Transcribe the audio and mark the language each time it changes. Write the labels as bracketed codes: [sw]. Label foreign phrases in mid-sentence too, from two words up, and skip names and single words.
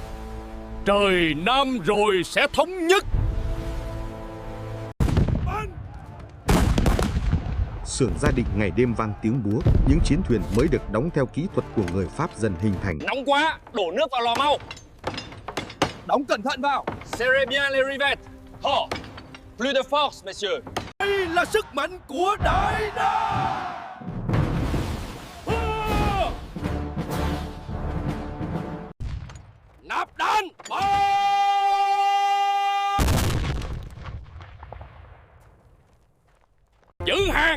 [vi] Trời Nam rồi sẽ thống nhất. Xưởng gia định ngày đêm vang tiếng búa, những chiến thuyền mới được đóng theo kỹ thuật của người Pháp dần hình thành. Nóng quá, đổ nước vào lò mau. Đóng cẩn thận vào. [fr] Serrez bien les rivets. Ho! Plus de force, messieurs. [vi] Đây là sức mạnh của Đại Nam. Nạp đạn. Giữ hàng.